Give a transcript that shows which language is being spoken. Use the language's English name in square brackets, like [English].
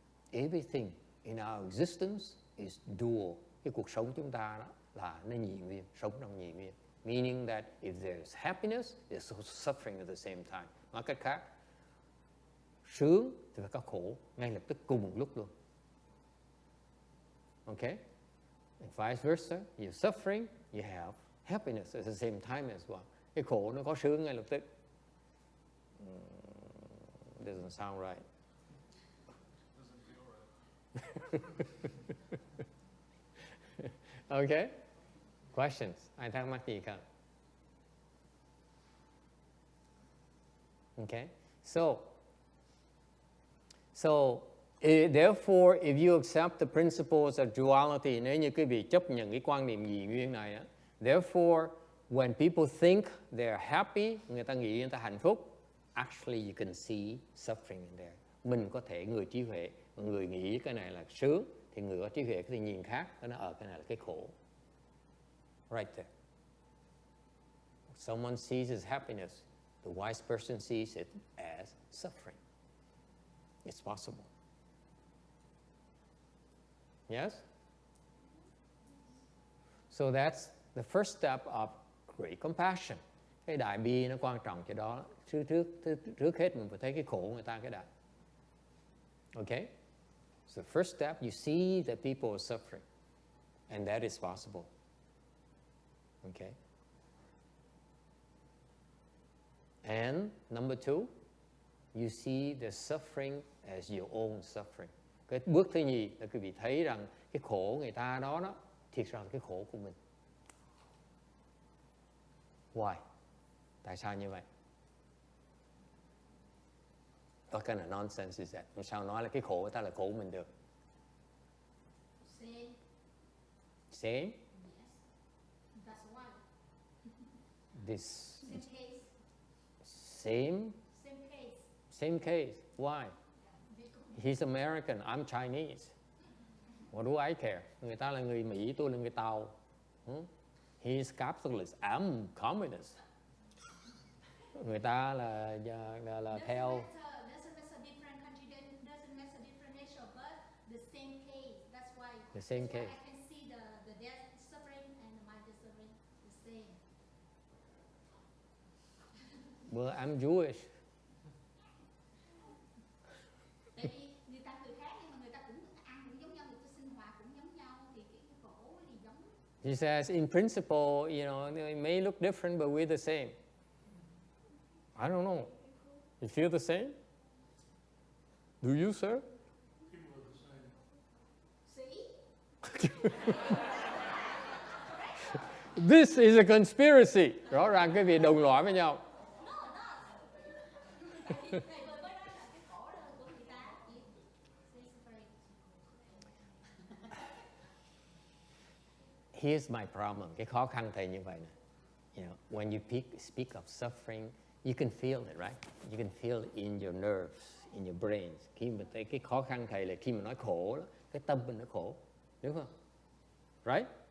[English] Everything in our existence is dual. [Vietnamese] Cái cuộc sống chúng ta đó là nó nhị nguyên, sống trong nhị nguyên. [English] Meaning that if there's happiness, there's also suffering at the same time. [Vietnamese] Nói cách khác, sướng thì phải có khổ ngay lập tức cùng một lúc luôn. [English] Okay? And vice versa, you're suffering, you have happiness at the same time as well. [Vietnamese] Cái khổ nó có sướng ngay lập tức. [English] Doesn't sound right. Doesn't feel right. Okay? Questions? [Vietnamese] Ai thắc mắc gì không? [English] Okay? So therefore, if you accept the principles of duality, [Vietnamese] nếu như quý vị chấp nhận cái quan niệm nhị nguyên này, [English] therefore, when people think they're happy, [Vietnamese] người ta nghĩ người ta hạnh phúc, [English] actually you can see suffering in there. [Vietnamese] Mình có thể, người trí huệ, người nghĩ cái này là sướng, thì người có trí huệ có thể nhìn khác, nó ở cái này là cái khổ. [English] Right there. Someone sees as happiness, the wise person sees it as suffering. It's possible. Yes? So that's the first step of great compassion. [Vietnamese] Cái đại bi nó quan trọng cho đó. Trước hết mình phải thấy cái khổ người ta cái đã. [English] Okay? So the first step, you see that people are suffering. And that is possible. Okay? And number two, you see the suffering as your own suffering. [Vietnamese] Cái bước thứ nhì là quý vị thấy rằng cái khổ người ta đó thiệt ra là cái khổ của mình. [English] Why? [Vietnamese] Tại sao như vậy? [English] What kind of nonsense is that? [Vietnamese] Làm sao nói là cái khổ người ta là khổ của mình được? [English] Same. Same? Yes. That's why. This Same case. same? Same case. Same case. Why? Because He's American, I'm Chinese. What do I care? [Vietnamese] Người ta là người Mỹ, tôi là người Tàu. [English] He's capitalist, I'm communist. [Vietnamese] Người ta là theo [English] doesn't matter different country, doesn't matter different nation, but the same case. That's why. the same That's why case. I can see the death suffering and my suffering the same. Well, I'm Jewish. [Vietnamese] Tại vì người ta người khác nhưng mà người ta cũng ăn cũng giống nhau, người ta sinh hoạt cũng giống nhau thì cái khổ thì giống. [English] He says, in principle, it may look different, but we're the same. I don't know. You feel the same? Do you, sir? People are the same. See? This is a conspiracy. [Vietnamese] Rõ ràng cái việc đồng lõa với nhau. Thầy vừa mới nói là cái khổ là của người ta. [English] Suffering. Here's my problem. [Vietnamese] Cái khó khăn thầy như vậy nè. [English] When you speak of suffering, you can feel it, right? You can feel it in your nerves, in your brains. [Vietnamese] Khi mà thấy cái khó khăn thầy là khi mà nói khổ đó, cái tâm mình nó khổ, đúng không? [English] Right?